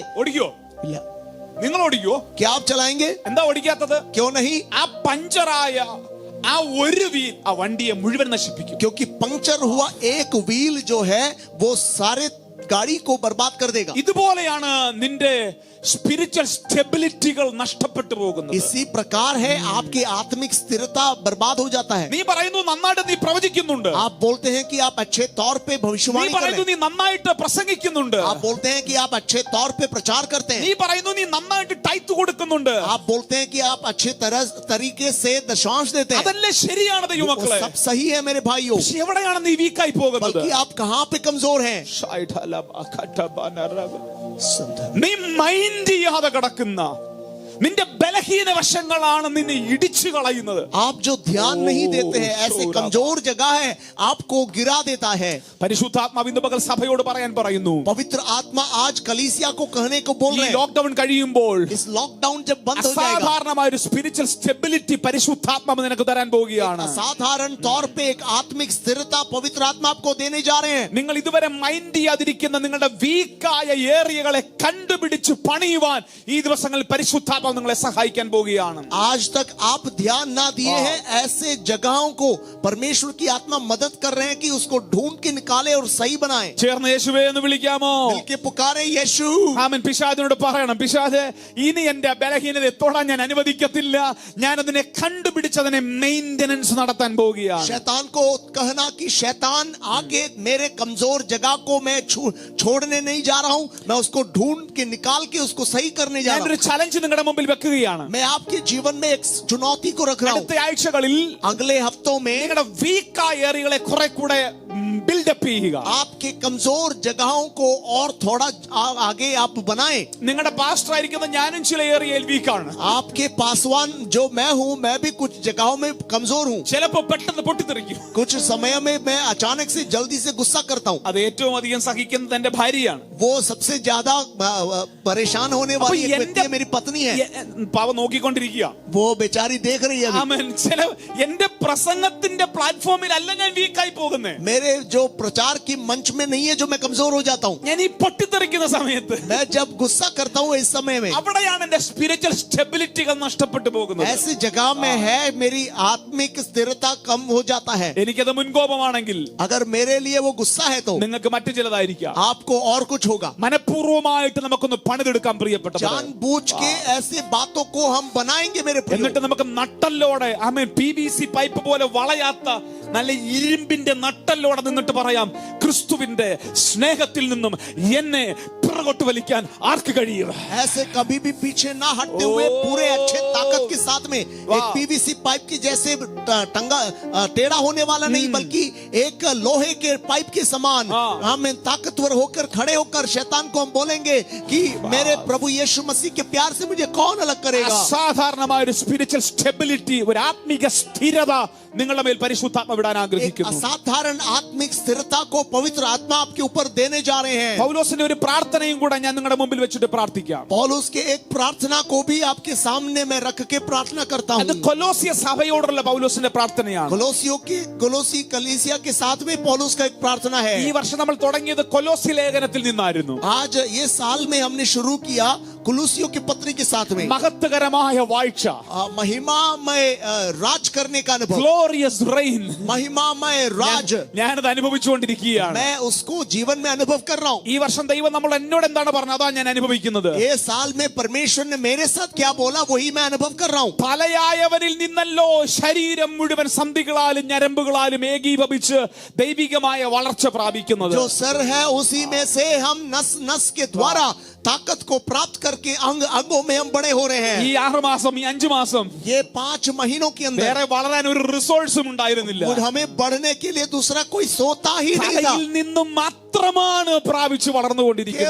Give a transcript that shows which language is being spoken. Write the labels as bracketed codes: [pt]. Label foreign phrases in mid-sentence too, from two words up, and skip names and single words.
[ml] ഓടിക്കോ? നിങ്ങൾ ഓടിക്കോ? [hi] क्या आप चलाएंगे? [ml] എന്താ ഓടിക്കാത്തത്? [hi] क्यों नहीं? [ml] ആ പഞ്ചറായ ആ ഒരു വീൽ ആ വണ്ടിയെ മുഴുവൻ നശിപ്പിക്കും. [hi] क्योंकि पंक्चर हुआ एक व्हील जो है वो सारे गाड़ी को बर्बाद कर देगा। [ml] ഇതുപോലെയാണ് നിന്റെ [en] spiritual stabilities [ml] നഷ്ടപ്പെട്ടു പോകുന്നത്. [hi] इसी प्रकार है आपकी आत्मिक स्थिरता बर्बाद हो जाता है। [ml] നീ പറയുന്നു നന്നായിട്ട് നീ പ്രവചിക്കുന്നുണ്ട്, [hi] आप बोलते हैं कि आप अच्छे तौर पे [ml] നീ [hi] भविष्यवाणी कर रहे [ml] പറയുന്നു [hi] हैं, [ml] നീ നന്നായിട്ട് പ്രസംഗിക്കുന്നുണ്ട്, [hi] आप बोलते हैं कि आप अच्छे तौर पे प्रचार करते [ml] നീ [hi] हैं, [ml] പറയുന്നു നീ നന്നായിട്ട് ടൈത്ത് കൊടുക്കുന്നുണ്ട്. [hi] आप बोलते हैं कि आप अच्छे तरीके से दशांश देते हैं। [ml] അതല്ലേ ശരിയാണ് [hi] वो [ml] ദൈവമക്കളെ. [hi] सब सही है मेरे भाइयों, [ml] പക്ഷെ എവിടെയാണ് നീ വീക്കായി പോകുന്നത്? [hi] बल्कि आप कहाँ पे कमजोर हैं? [ml] നീ മൈൻഡ് ചെയ്യാതെ കിടക്കുന്ന നിന്റെ ബലഹീന വശങ്ങളാണ് നിന്നെ ഇടിച്ചു കളയുന്നത്. [hi] आप जो ध्यान नहीं देते हैं, ऐसे कमजोर जगह है आपको गिरा देता है। [ml] പരിശുദ്ധാത്മാവ് ഇന്ന് പകൽ സഭയോട് പറയാൻ പറയുന്നു, [hi] पवित्र आत्मा आज कलीसिया को कहने को बोल [ml] ഈ [hi] रहे हैं, [ml] ലോക്ക്ഡൌൺ കഴിയുമ്പോൾ [hi] इस लॉकडाउन जब बंद हो जाएगा, [ml] അസാധാരണമായ ഒരു [en] spiritual stability [ml] പരിശുദ്ധാത്മാവ് നിനക്ക് തരാൻ പോവുകയാണ്. [hi] असाधारण तौर पे एक आत्मिक स्थिरता पवित्र आत्मा आपको देने जा रहे हैं। [ml] നിങ്ങൾ ഇതുവരെ മൈൻഡ് ചെയ്യാതിരിക്കുന്ന നിങ്ങളുടെ വീക്കായ ഏരിയകളെ കണ്ടുപിടിച്ച് പണിയുവാൻ ഈ ദിവസങ്ങളിൽ പരിശുദ്ധാത്മാവ് നിങ്ങളെ സഹായിക്കാൻ പോവുകയാണ്. [hi] आज तक आप ध्यान ना दिए हैं, ऐसे जगहों को परमेश्वर की आत्मा मदद कर रहे हैं कि उसको ढूंढ के निकाले और सही बनाए। [ml] ചേർന്ന് യേശുവേ എന്ന് വിളിക്കാമോ? [hi] मिलके पुकारे यीशु। [ml] ആമേൻ. പിശാചിനോട് പറയണം, പിശാചേ ഇനി എന്റെ ബലഹീനതയെ തൊടാൻ ഞാൻ അനുവദിക്കത്തില്ല, ഞാൻ അതിനെ കണ്ടുപിടിച്ച് അതിനെ മെയിന്റനൻസ് നടത്താൻ പോവുകയാണ്. [hi] शैतान को कहना कि शैतान आगे मेरे कमजोर जगह को मैं छोड़ने नहीं जा रहा हूं, मैं उसको ढूंढ के निकाल के उसको सही करने जा रहा [ml] ഞാനൊരു ചലഞ്ച് നിങ്ങളുടെ മുമ്പിൽ വെക്കുകയാണ്. [hi] हूं। मैं आपके जीवन में एक चुनौती को रख रहा हूं। [ml] അടുത്ത ആഴ്ചകളിൽ [hi] अगले हफ्तों में [ml] നിങ്ങളുടെ വീക്കായ ഏരിയകളെ കുറെ കൂടെ ബിൽഡപ്പ് ചെയ്യുക. [hi] आपके कमजोर जगहों को और थोड़ा आगे आप बनाएं। [ml] നിങ്ങളുടെ പാസ്റ്റർ ആയിരിക്കുന്ന ഞാനും ചില ഏരിയയിൽ വീക്കാണ്. [hi] आपके पासवान जो मैं हूं, मैं भी कुछ जगहों में कमजोर हूं। [ml] ചിലപ്പോ പെട്ടെന്ന് പൊട്ടിത്തെറിക്കും. [hi] कुछ समय में मैं अचानक से जल्दी से गुस्सा करता हूं। [ml] അത് ഏറ്റവും അധികം സഹിക്കുന്നത് എന്റെ ഭാര്യയാണ്. [hi] वो सबसे ज्यादा परेशान होने वाली एक व्यक्ति है, मेरी पत्नी है। [ml] പാവ നോക്കിക്കൊണ്ടിരിക്കുക. [hi] वो बेचारी देख रही है अभी। [ml] ആമേൻ. ചില എന്റെ പ്രസംഗത്തിന്റെ പ്ലാറ്റ്ഫോമിൽ അല്ല ഞാൻ വീക്കായി പോകുന്നത്, [hi] मेरे जो प्रचार की मंच में नहीं है जो मैं कमजोर हो जाता हूँ। [ml] ഞാൻ ഈ പൊട്ടിത്തെറിക്കുന്ന സമയത്ത് [hi] मैं जब गुस्सा करता हूँ इस समय में, [ml] അവിടെയാണ് എന്റെ [en] spiritual stabilities [ml] നഷ്ടപ്പെട്ടു പോകുന്നത്. [hi] ऐसी जगह में है मेरी आत्मिक स्थिरता कम हो जाता है। [ml] എനിക്കത് മുൻകോപമാണെങ്കിൽ [hi] अगर मेरे लिए वो गुस्सा है तो [ml] നിങ്ങൾക്ക് മറ്റു ചിലതായിരിക്കാം. [hi] आपको और कुछ होगा। [ml] മനഃപൂർവ്വമായിട്ട് നമുക്കൊന്ന് പണിതെടുക്കാൻ പ്രിയപ്പെട്ടവരെ. [hi] जानबूझ के ऐसे बातों को हम बनाएंगे मेरे प्रियो। [ml] എന്നിട്ട് നമുക്ക് നട്ടല്ലോടെ ആമേൻ [en] PVC pipe [ml] പോലെ വളയാത്ത നല്ല ഇരുമ്പിന്റെ നട്ടല്ലോടെ നിന്നിട്ട് പറയാം, ക്രിസ്തുവിന്റെ സ്നേഹത്തിൽ നിന്നും എന്നെ പുറകോട്ട് വലിക്കാൻ ആർക്ക് കഴിയും? [hi] ऐसे कभी भी पीछे ना हटते हुए पूरे अच्छे ताकत के साथ में एक [en] PVC pipe [hi] की जैसे टंगा टेढ़ा होने वाला नहीं, बल्कि एक लोहे के पाइप के समान हम ताकतवर होकर खड़े होकर शैतान को हम बोलेंगे कि मेरे प्रभु यीशु मसीह के प्यार से मुझे कौन अलग करेगा। [ml] അസാധാരണമായ ഒരു [en] spiritual stability, [ml] ഒരു ആത്മിക സ്ഥിരത നിങ്ങളുടെ മേൽ പരിശുദ്ധാത്മ വിടാൻ [hi] एक [ml] ആഗ്രഹിക്കുന്നു. [hi] असाधारण आत्मिक स्थिरता को पवित्र आत्मा आपके ऊपर देने जा रहे हैं। [ml] പൗലോസിന്റെ ഒരു പ്രാർത്ഥനയും കൂടെ ഞാൻ നിങ്ങളുടെ മുമ്പിൽ വെച്ചിട്ട് പ്രാർത്ഥിക്കാം. [hi] पौलुस के एक प्रार्थना को भी आपके सामने मैं रख के प्रार्थना करता [ml] അത് [hi] हूँ। [ml] കൊലോസിയ സഭയോടുള്ള പൗലോസിന്റെ പ്രാർത്ഥനയാണ്. [hi] कोलोसी कलीसिया के साथ में पौलुस का एक प्रार्थना है। [ml] ഈ വർഷം നമ്മൾ തുടങ്ങിയത് കൊലോസി ലേഖനത്തിൽ നിന്നായിരുന്നു. [hi] आज ये साल में हमने शुरू किया कुलूसियों की पत्री के साथ में [ml] മഹത്വകരമായ വാഴ്ച, [hi] महिमामय राज करने का अनुभव, [en] glorious reign. [hi] महिमामय राज [ml] ഞാനത് അനുഭവിച്ചുകൊണ്ടിരിക്കുകയാണ്. [hi] मैं उसको जीवन में अनुभव कर रहा हूँ। [ml] ഈ വർഷം ദൈവം നമ്മൾ എന്നോട് എന്താണ് പറഞ്ഞത് അതാ ഞാൻ അനുഭവിക്കുന്നത്. [hi] ये साल में परमेश्वर ने मेरे साथ क्या बोला वही मैं अनुभव कर रहा हूँ। [ml] തലയായവനിൽ നിന്നല്ലോ ശരീരം മുഴുവൻ സന്ധികളാലും ഞരമ്പുകളാലും ഏകീഭവിച്ച് ദൈവികമായ വളർച്ച പ്രാപിക്കുന്നത്. [hi] जो सर है उसी में से हम नस नस के द्वारा ताकत को प्राप्त करके अंग अंगों में हम बड़े हो रहे हैं। [ml] ഈ 6 മാസം ഈ 5 മാസം [hi] ये 5 महीनों के अंदर [ml] വേറെ വളരാൻ ഒരു റിസോഴ്സും ഉണ്ടായിരുന്നില്ല. [hi] हमें बढ़ने के लिए दूसरा कोई सोता ही नहीं था। [ml] തലയിൽ നിന്നും മാത്രമാണ് പ്രാപിച്ച് വളർന്നുകൊണ്ടിരിക്കുന്നത്.